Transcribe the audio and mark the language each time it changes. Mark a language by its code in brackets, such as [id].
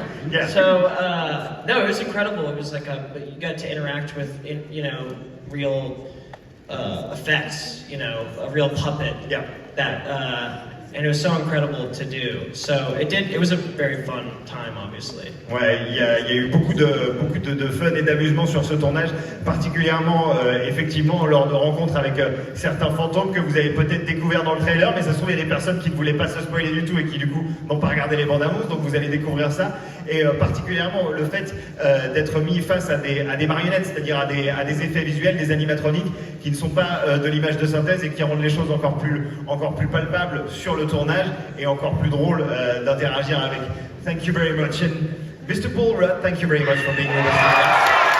[en] Yeah. So no, it was incredible. It was like you got to interact with, real effects. A real puppet. Yeah. And it was so incredible to do. So it was a very fun time, obviously. [fr] Ouais, il y a eu beaucoup de fun et d'amusement sur ce tournage, particulièrement effectivement lors de rencontres avec certains fantômes que vous avez peut-être découvert dans le trailer, mais ça se trouve il y a des personnes qui ne voulaient pas se spoiler du tout et qui du coup n'ont pas regardé les bandes annonces, donc vous allez découvrir ça. Et particulièrement le fait d'être mis face à des marionnettes, c'est-à-dire à des effets visuels, des animatroniques qui ne sont pas de l'image de synthèse et qui rendent les choses encore plus palpables sur le tournage et encore plus drôle d'interagir avec. [en] Thank you very much. And Mr. Paul Rudd, thank you very much for being with us today.